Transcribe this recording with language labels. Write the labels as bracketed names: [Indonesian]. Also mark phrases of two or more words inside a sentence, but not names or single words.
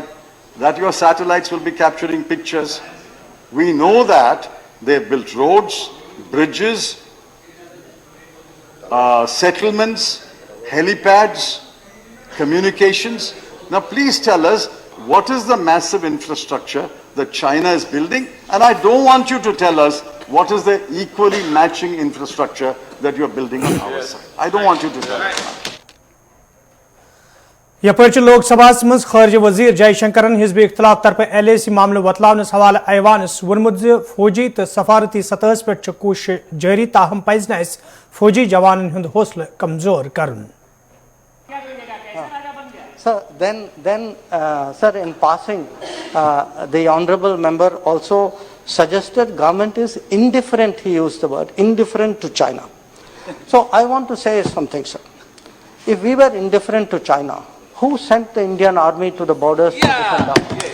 [English] That your satellites will be capturing pictures. We know that they've built roads, bridges, settlements, helipads, communications. Now please tell us, what is the massive infrastructure that China is building? And I don't want you to tell us what is the equally matching infrastructure that you're building on our side. I don't want you to tell us. [Kashmiri] यपर लोकसभा मज खारज वजीर जयशंकरन हिजब इख्तलाफ तरफ LAC मामले वतलावनस हवाले ऐवानस वोनमुत फौजी तो सफारती सतह पे कोशिश जारी ताहम पज न फौजी जवानन हुंद हौसला कमजोर करन। [English] Sir, sir, in passing, the honourable member also suggested government is indifferent, he used the word, indifferent to China. So I want to say something, sir. If we were indifferent to China, who sent the Indian army to the borders to defend us?